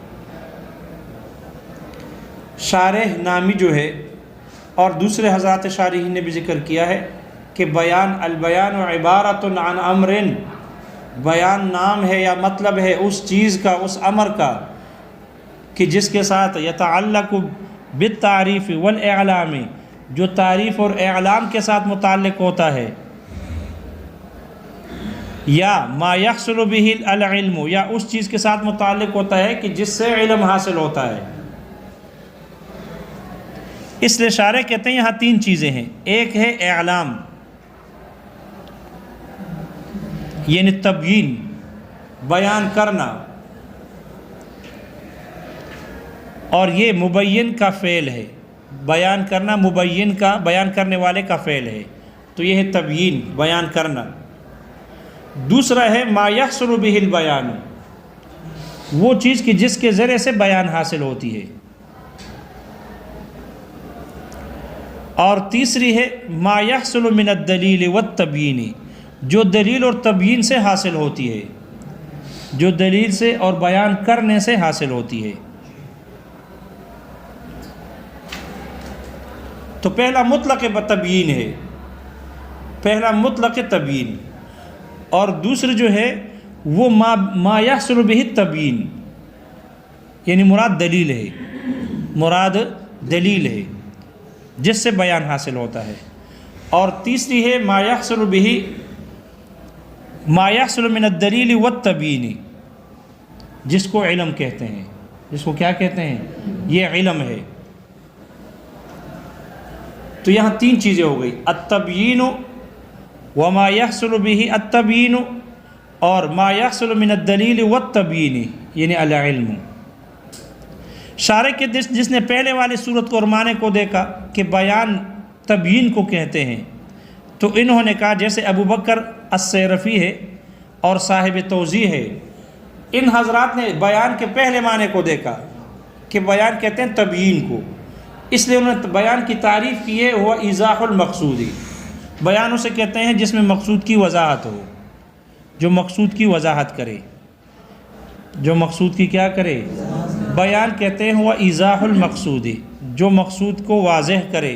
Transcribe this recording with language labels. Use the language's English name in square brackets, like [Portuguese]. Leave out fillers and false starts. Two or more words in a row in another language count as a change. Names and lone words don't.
[Urdu] شارح نامی جو ہے اور دوسرے حضرات شارحین نے بھی ذکر کیا ہے کہ [Arabic] البیان عبارت عن امر، [Urdu] بیان نام ہے یا مطلب ہے اس چیز کا، اس امر کا کہ جس کے ساتھ [Arabic] یتعلق بالتعریف والاعلام، [Urdu] جو تعریف اور اعلام کے ساتھ متعلق ہوتا ہے، [Arabic] یا ما یحصل به العلم، [Urdu] یا اس چیز کے ساتھ متعلق ہوتا ہے کہ جس سے علم حاصل ہوتا ہے۔ اس لیے شارح کہتے ہیں یہاں تین چیزیں ہیں، ایک ہے اعلام یعنی تبیین، بیان کرنا، اور یہ مبین کا فعل ہے، بیان کرنا مبین کا، بیان کرنے والے کا فعل ہے، تو یہ ہے تبیین، بیان کرنا۔ دوسرا ہے [Arabic] ما یحصل به البیان، [Urdu] وہ چیز کہ جس کے ذریعے سے بیان حاصل ہوتی ہے، اور تیسری ہے [Arabic] ما یحصل من الدلیل والتبیین، [Urdu] جو دلیل اور تبیین سے حاصل ہوتی ہے، جو دلیل سے اور بیان کرنے سے حاصل ہوتی ہے۔ تو پہلا مطلق تبیین ہے، پہلا مطلق تبیین، اور دوسرے جو ہے وہ [Arabic] ما یحصل به التبیین، [Urdu] یعنی مراد دلیل ہے، مراد دلیل ہے جس سے بیان حاصل ہوتا ہے، اور تیسری ہے [Arabic] ما یحصل به، ما یحصل من الدلیل والتبیین، [Urdu] جس کو علم کہتے ہیں، جس کو کیا کہتے ہیں، یہ علم ہے۔ تو یہاں تین چیزیں ہو گئی، [Arabic] التبیین وما یحصل به التبیین، اور ما یحصل من الدلیل والتبیین یعنی العلم۔ [Urdu] شارح کے جس نے پہلے والی صورت کو اور معنی کو دیکھا کہ بیان تبیین کو کہتے ہیں، تو انہوں نے کہا جیسے ابو بکر السیرفی ہے اور صاحب توضیح ہے، ان حضرات نے بیان کے پہلے معنی کو دیکھا کہ بیان کہتے ہیں تبیین کو، اس لیے انہوں نے بیان کی تعریف کی ہے، وہ [Arabic] ایضاح المقصودی، [Urdu] بیان اسے کہتے ہیں جس میں مقصود کی وضاحت ہو، جو مقصود کی وضاحت کرے، جو مقصود کی کیا کرے، بیان کہتے ہیں وہ [Arabic] ایضاح المقصودی، [Urdu] جو مقصود کو واضح کرے۔